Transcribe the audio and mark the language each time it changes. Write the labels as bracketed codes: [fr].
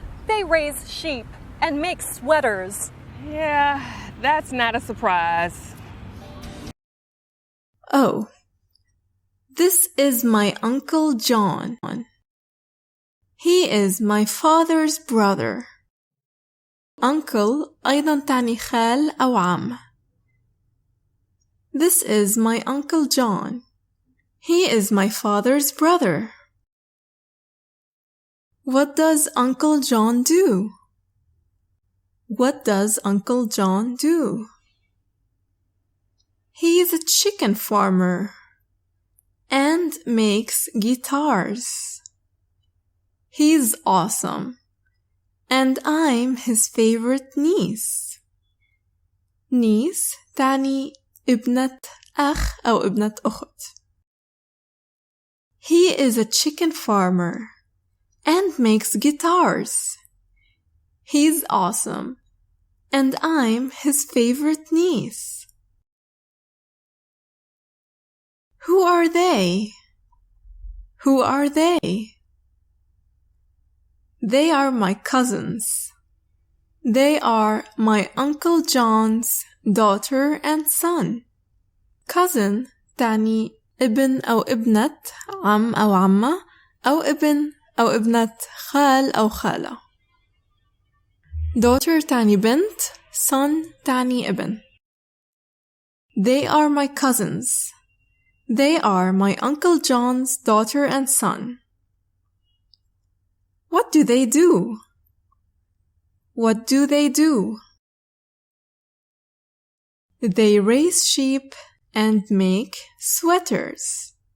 [en] They raise sheep and make sweaters. Yeah, that's not a surprise. Oh, this is my Uncle John. He is my father's brother. [ar] Uncle أيضا تعني خال أو عم. [en] This is my Uncle John. He is my father's brother. What does Uncle John do? What does Uncle John do? He is a chicken farmer and makes guitars. He's awesome, and I'm his favorite niece. [ar] Niece تعني ابنة أخ أو ابنة أخت. [en] He is a chicken farmer and makes guitars. He's awesome, and I'm his favorite niece. Who are they? Who are they? They are my cousins. They are my Uncle John's daughter and son. [ar] Cousin تعني ابن أو ابنة عم أو عمة أو ابن أو ابنة خال أو خالة. Daughter تعني بنت, son تعني ابن. [en] They are my cousins. They are my Uncle John's daughter and son. What do they do? What do they do? They raise sheep and make sweaters.